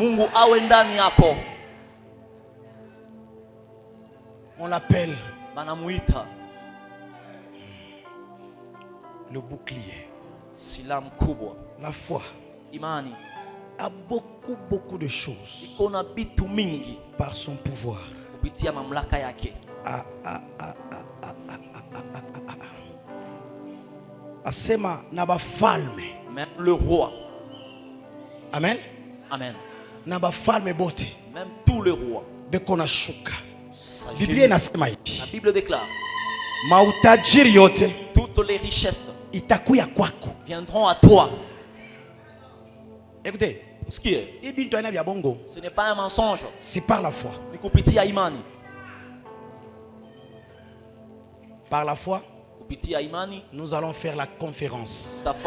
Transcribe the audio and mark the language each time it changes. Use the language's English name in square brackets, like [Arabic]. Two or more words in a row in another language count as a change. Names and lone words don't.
[French] On l'appelle le bouclier. La foi a beaucoup de choses par son pouvoir. [Swahili] Asema na bafalme, [French] même le roi, amen, amen, [Swahili] na bafalme bote, [French] même tous les rois [Swahili] beko na shuka. Biblia inasema hivi, [French] la Bible déclare, [Swahili] mautajiri yote, [French] toutes les richesses [Swahili] itakuya kwako, [French] viendront à toi. Écoutez, ce n'est pas un mensonge, c'est par la foi. Par la foi, nous allons faire la conférence.